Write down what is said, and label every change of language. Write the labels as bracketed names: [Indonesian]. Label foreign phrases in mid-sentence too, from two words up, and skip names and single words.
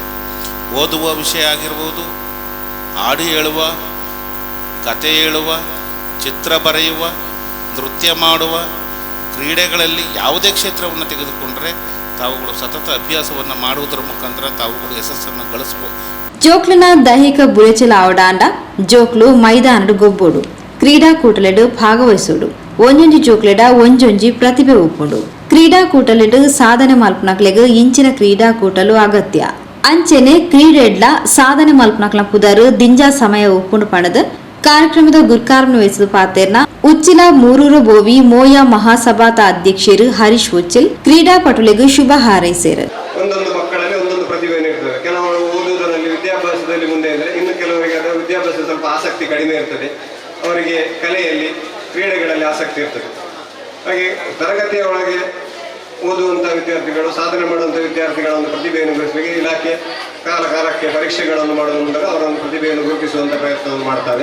[Kannada] ಓದುವ ವಿಷಯ ಆಗಿರ್ಬೋದು, ಹಾಡು ಹೇಳುವ, ಕತೆ ಹೇಳುವ, ಚಿತ್ರ ಬರೆಯುವ, ನೃತ್ಯ ಮಾಡುವ, ಕ್ರೀಡೆಗಳಲ್ಲಿ ಯಾವುದೇ ಕ್ಷೇತ್ರವನ್ನು ತೆಗೆದುಕೊಂಡರೆ ತಾವುಗಳು ಸತತ ಅಭ್ಯಾಸವನ್ನು ಮಾಡುವುದರ ಮುಖಾಂತರ ತಾವುಗಳು ಯಶಸ್ಸನ್ನು ಗಳಿಸಬಹುದು. [Tulu] ಜೋಕ್ಲನ ದೈಹಿಕ ಬುಲೆಚಲ ಆವಡಾಂಡ ಜೋಕ್ಲು ಮೈದಾನಡು ಗೊಬ್ಬೋಡು ಕ್ರೀಡಾಕೂಟಲೆಡು ಭಾಗವಹಿಸೋಡು ಒಂಜೊಂಜಿ ಜೋಕ್ಲೆಡ ಒಂಜೊಂಜಿ ಪ್ರತಿಭೆ ಒಪ್ಪುಂಡು. ಕ್ರೀಡಾಕೂಟಲೆಡು ಸಾಧನೆ ಮಲ್ಪನಕ್ಲೆಗ್ ಇಂಚಿನ ಕ್ರೀಡಾಕೂಟಲು ಅಗತ್ಯ. ಅಂಚೆನೆ ಕ್ರೀಡೆಡ್ಲ ಸಾಧನೆ ಮಲ್ಪನಕ್ಲ ಪುದರು ದಿಂಜಾ ಸಮಯ ಒಪ್ಪುಂಡು ಪಣದು ಕಾರ್ಯಕ್ರಮದ ಗುರ್ಕಾರನ್ನು ವಹಿಸಿದ ಪಾತೆರ್ನ ಉಚ್ಚಿಲ ಮೂರೂರು ಬೋವಿ ಮೋಯಾ ಮಹಾಸಭಾತ ಅಧ್ಯಕ್ಷರು ಹರೀಶ್ ಉಚ್ಚಿಲ್ ಕ್ರೀಡಾಪಟುಲಿಗೂ ಶುಭ ಹಾರೈಸಿರು. [Kannada] ಒಂದೊಂದು ಮಕ್ಕಳಲ್ಲಿ ಒಂದೊಂದು ಪ್ರತಿಭೆಯನ್ನು ಇರ್ತದೆ. ಕೆಲವರು ಓದುವುದರಲ್ಲಿ ವಿದ್ಯಾಭ್ಯಾಸದಲ್ಲಿ ಮುಂದೆ ಇದ್ದರೆ, ಇನ್ನು ಕೆಲವರಿಗೆ ಅದರ ವಿದ್ಯಾಭ್ಯಾಸ ಸ್ವಲ್ಪ ಆಸಕ್ತಿ ಕಡಿಮೆ ಇರ್ತದೆ. ಅವರಿಗೆ ಕಲೆಯಲ್ಲಿ, ಕ್ರೀಡೆಗಳಲ್ಲಿ ಆಸಕ್ತಿ ಇರ್ತದೆ. ಹಾಗೆ ತರಗತಿಯ ಒಳಗೆ ಓದುವಂಥ ವಿದ್ಯಾರ್ಥಿಗಳು, ಸಾಧನೆ ಮಾಡುವಂಥ ವಿದ್ಯಾರ್ಥಿಗಳ ಒಂದು ಪ್ರತಿಭೆಯನ್ನು ಗುರುತಿಸಲಿಕ್ಕೆ ಇಲಾಖೆ ಕಾಲಕಾಲಕ್ಕೆ ಪರೀಕ್ಷೆಗಳನ್ನು ಮಾಡುವ ಮೂಲಕ ಅವರ ಒಂದು ಪ್ರತಿಭೆಯನ್ನು ಗುರುತಿಸುವಂಥ ಪ್ರಯತ್ನವನ್ನು ಮಾಡ್ತಾರೆ.